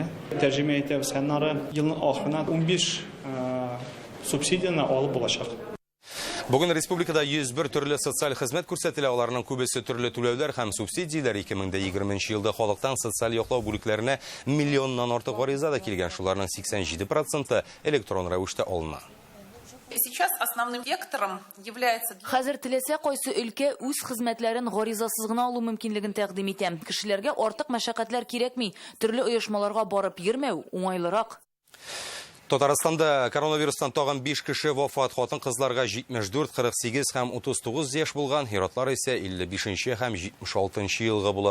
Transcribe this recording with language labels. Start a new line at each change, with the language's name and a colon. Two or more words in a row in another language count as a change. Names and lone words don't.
Tatar: Тәрҗемә итәбез, аннары елның ахырына 15 субсидияны алып булачак. Бүген республикада 101 төрле социаль хезмәт күрсәтелә, аларның күбесе төрле түләүләр һәм субсидияләр. 2020 елда халыктан социаль яклау бүлекләренә миллионнан артык гариза да килгән, шуларның 87% электрон рәвештә алына.
Russian: Сейчас основным вектором является...
Tatar: Хәзер теләсә кайсы өлкә үз хезмәтләрен гаризасыз гына алу мөмкинлеген тәкъдим итә. Кешеләргә артык мәшәкатьләр кирәкми, төрле оешмаларга барып йөрмәү уңайлырак. Татарстанда коронавирустан тагын 5 кеше вафат, хатын-кызларга 74, 48 һәм 39 яшь булган, хиратлар исә 55 һәм 76 елга була.